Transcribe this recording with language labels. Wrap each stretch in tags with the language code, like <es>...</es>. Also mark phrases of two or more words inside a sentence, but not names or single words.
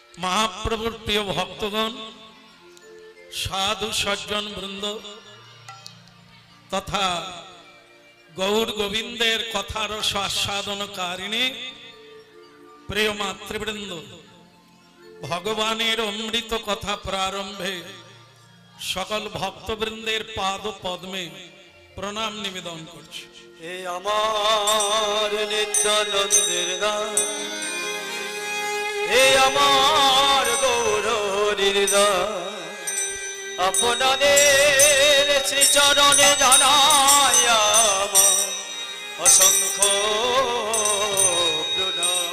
<bn>মহাপ্রভুর প্রিয় ভক্তগণ সাধু সজ্জন বৃন্দ তথা গৌর গোবিন্দের কথার আস্বাদনকারিণী প্রিয় মাতৃবৃন্দ ভগবানের অমৃত কথা প্রারম্ভে সকল ভক্তবৃন্দের পাদ পদ্মে প্রণাম নিবেদন করছি। হে আমার নিত্যানন্দের দাস, হে আমার গৌরহরির দাস, আপনাদের শ্রী চরণে জানাই আমার অসংখ্য প্রণাম।</bn>